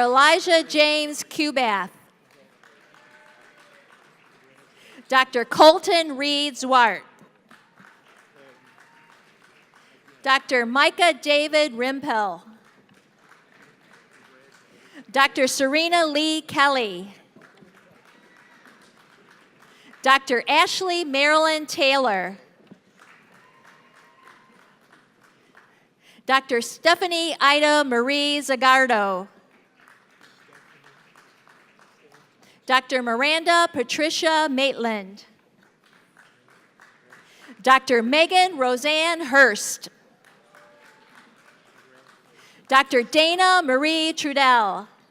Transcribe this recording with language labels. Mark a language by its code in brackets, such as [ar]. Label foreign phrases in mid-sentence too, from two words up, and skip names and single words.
[en] Elijah James Cubath. Dr. Colton Reed Zwart. Dr. Micah David Rimpel. Dr. Serena Lee Kelly. Dr. Ashley Marilyn Taylor. Dr. Stephanie Ida Marie Zagardo. Dr. Miranda Patricia Maitland. Dr. Megan Roseanne Hurst. Dr. Dana Marie Trudell.